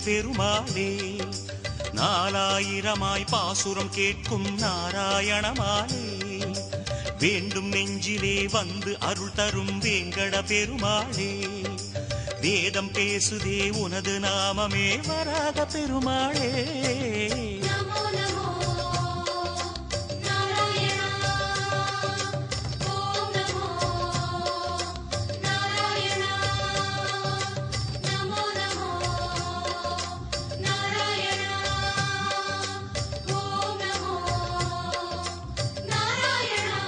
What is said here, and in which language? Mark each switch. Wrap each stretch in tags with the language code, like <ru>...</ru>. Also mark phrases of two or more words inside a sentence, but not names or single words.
<ta>பெருமாளே நாலாயிரமாய் பாசுரம் கேட்கும் நாராயணமாலே வேண்டும் நெஞ்சிலே வந்து அருள் தரும் வேங்கட பெருமாளே வேதம் பேசுதே உனது நாமமே வராத பெருமாளே</ta> <sa>नमो नमो नारायण ओम नमो नारायण नमो नमो नारायण ओम नमो नारायण</sa>